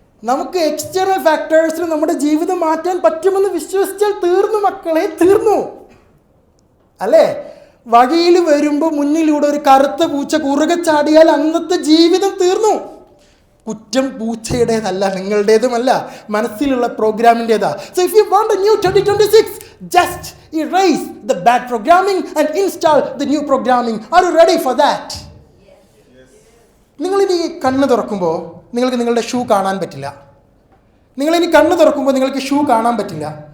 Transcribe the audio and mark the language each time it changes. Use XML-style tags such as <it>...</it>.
<ml>നമുക്ക് എക്സ്റ്റേണൽ ഫാക്ടേഴ്സിൽ നമ്മുടെ ജീവിതം മാറ്റാൻ പറ്റുമെന്ന് വിശ്വസിച്ചാൽ തീർന്നു മക്കളെ, തീർന്നു അല്ലേ? വഴിയിൽ വരുമ്പോൾ മുന്നിലൂടെ ഒരു കറുത്ത പൂച്ച കുറുകെ ചാടിയാൽ അന്നത്തെ ജീവിതം തീർന്നു. കുറ്റം പൂച്ചയുടേതല്ല, നിങ്ങളുടേതുമല്ല, മനസ്സിലുള്ള പ്രോഗ്രാമിൻ്റെതാ.</ml> <en>So if you want a new 2026, just erase the bad programming and install the new programming. Are you ready for that?</en> <ml>നിങ്ങളിനി കണ്ണ് തുറക്കുമ്പോൾ നിങ്ങൾക്ക് നിങ്ങളുടെ ഷൂ കാണാൻ പറ്റില്ല. നിങ്ങളിനി കണ്ണ് തുറക്കുമ്പോൾ നിങ്ങൾക്ക് ഷൂ കാണാൻ പറ്റില്ല.</ml>